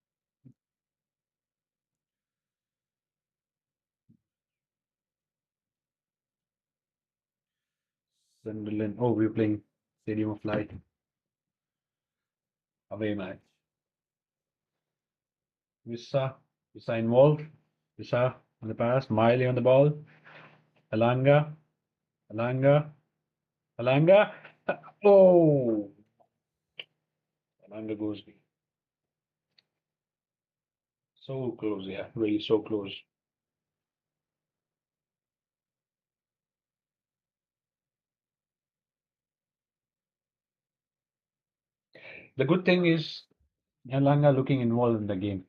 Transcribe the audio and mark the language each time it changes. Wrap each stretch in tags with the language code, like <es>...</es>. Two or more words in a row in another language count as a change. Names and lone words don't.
<en>Sunderland. Oh, we're playing Stadium of Light away match. Visa involved. Visa on the pass. Miley on the ball. Alanga. Alanga. Alanga. Oh, Alanga goes so close. Yeah, really so close. The good thing is Alanga looking involved in the game.</en>